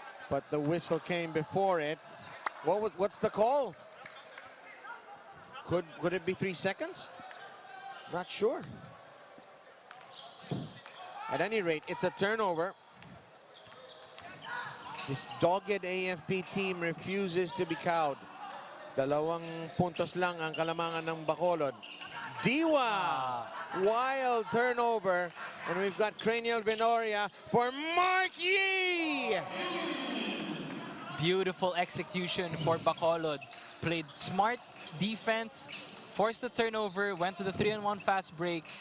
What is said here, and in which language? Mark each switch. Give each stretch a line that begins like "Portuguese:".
English: But the whistle came before it. What's the call? Could it be 3 seconds? Not sure. At any rate, it's a turnover. This dogged AFP team refuses to be cowed.
Filipino: 2 puntos lang ang kalamangan ng Bacolod.
English: Diwa! Wild turnover. And we've got Cranial Venoria for Marquis! Beautiful execution for Bacolod. Played smart defense, forced the turnover, went to the 3-on-1 fast break.